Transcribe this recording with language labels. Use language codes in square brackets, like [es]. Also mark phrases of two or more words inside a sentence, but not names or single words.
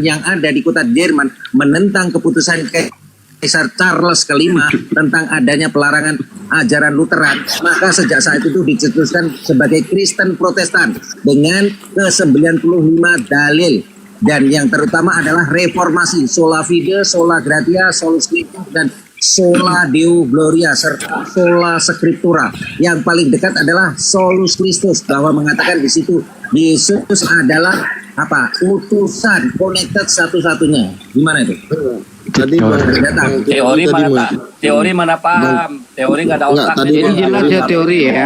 [id] yang ada di kota Jerman menentang keputusan Kaisar Charles V tentang adanya pelarangan ajaran Lutheran, maka sejak saat itu dicetuskan sebagai Kristen Protestan dengan ke-95 dalil, dan yang terutama adalah reformasi, [la] sola fide, sola gratia, solus Christus, dan sola deo gloria, serta sola scriptura. [id] Yang paling dekat adalah [la] solus Christus, [id] bahwa mengatakan di situ Yesus adalah utusan, connected satu-satunya. Gimana itu? Tadi teori mana paham, teori nggak ada otak. Jadi jelas ya teori ya.